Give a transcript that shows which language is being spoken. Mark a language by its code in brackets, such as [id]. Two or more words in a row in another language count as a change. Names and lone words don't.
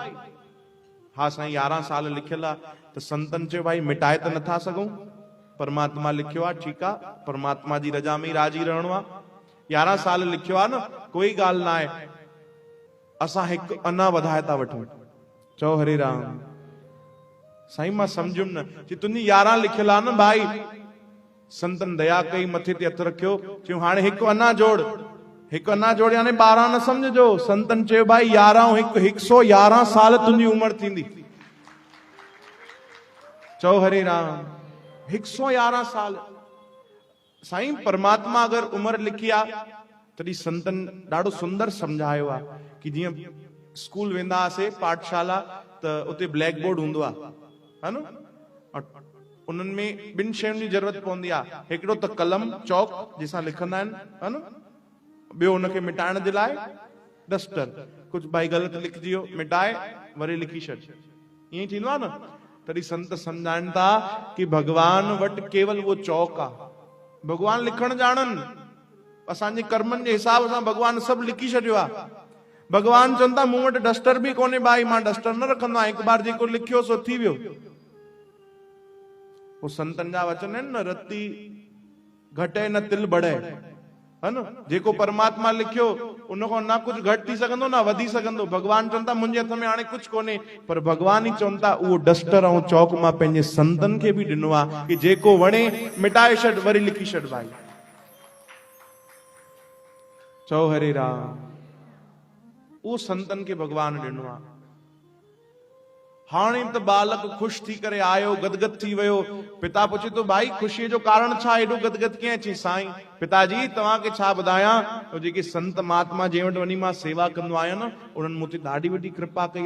[sd] हा साईं 11 साल लिखियल आहे। त संतन चयो भाई मिटाए त नथा सघूं? परमात्मा लिखियो आहे, ठीकु आहे, परमात्मा जी रजा में राजी रहणो आहे। 11 साल लिखियो आहे न, कोई ॻाल्हि न आहे, असां हिकु अञा वधाए था वठूं। चओ हरे राम। साईं मां सम्झुमि न, कि तुंहिंजी 11 लिखियल आहे न भाई। संतन दया कई, मथे ते हथ रखियो, चयूं हाणे हिकु अञा जोड़, हिकु अञा जोड़, यानी 12 न सम्झजो। संतन चयो भाई 11 हिकु 111 साल तुंहिंजी उमिरि थींदी। चओ हरे राम। 111 साल। साईं परमात्मा अगर उमिरि लिखी आहे तॾहिं संतन ॾाढो सुंदर सम्झायो आहे कि जीअं स्कूल वेंदा हुआसीं, पाठशाला, त उते ब्लैक बोर्ड हूंदो आहे, है न? उन्हनि में 2 शयुनि जी ज़रूरत पवंदी आहे, हिकिड़ो त कलम चौक जंहिंसां लिखंदा आहिनि, है न? ॿियो हुनखे मिटाइण जे लाइ डस्टर। कुझु भाई ग़लति लिखजी वियो, मिटाए वरी लिखी छॾ, ईअं थींदो आहे न। तॾहिं संत सम्झाइनि था कि भगवान वटि केवल वो चौक आहे। भगवान लिखण ॼाणनि, असांजे कर्मनि जे हिसाब सां भगवान सभु लिखी छॾियो आहे। भगवान चवनि था मूं वटि डस्टर बि कोन्हे भाई, मां डस्टर न रखंदो आहियां, हिकु बार जेको लिखियो सो थी वियो। वो संतन जा वचन आहिनि न, [hi] रती घटे न तिल बढ़े, [sd] है न? जेको परमात्मा लिखियो उनखां ना कुछ घटि थी सघंदो ना वधी सघंदो। भगवान चवनि था मुंहिंजे हथ में हाणे कुछ कोन्हे, पर भगवान ही चवनि था उहो डस्टर ऐं चौक मां पंहिंजे संतन खे बि ॾिनो आहे कि जेको वणे मिटाए छॾ वरी लिखी छॾ भाई। चओ हरे राम। उहो संतन खे भगवान ॾिनो आहे। हाणे त बालक ख़ुशि थी करे आयो, गदगद थी वियो। पिता पुछे तो भाई ख़ुशीअ जो कारण छा, एॾो गदगद कीअं? चई साईं पिताजी तव्हांखे छा ॿुधायां, जेके संत महात्मा जंहिं वटि वञी मां सेवा कंदो आहियां न, उन्हनि मूं ते ॾाढी वॾी कृपा कई आहे।